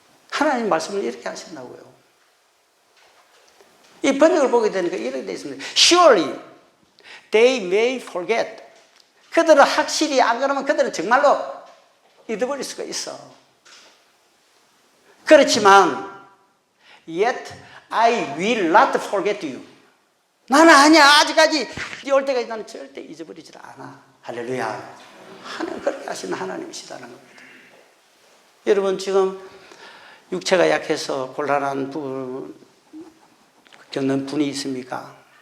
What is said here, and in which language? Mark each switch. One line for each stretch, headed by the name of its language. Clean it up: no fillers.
Korean: 하나님 말씀을 이렇게 하신다고요. 이 번역을 보게 되니까 이렇게 되어 있습니다.
English: Surely they may forget.
Korean: 그들은 확실히 안 그러면 그들은 정말로 잊어버릴 수가 있어. 그렇지만
English: Yet I will not forget you.
Korean: 나는 아니야. 아직까지 올 때까지 나는 절대 잊어버리지 않아. 할렐루야. 하나님 그렇게 하시는 하나님이시다는 겁니다. 여러분 지금 육체가 약해서 곤란한 부분 겪는 분이 있습니까?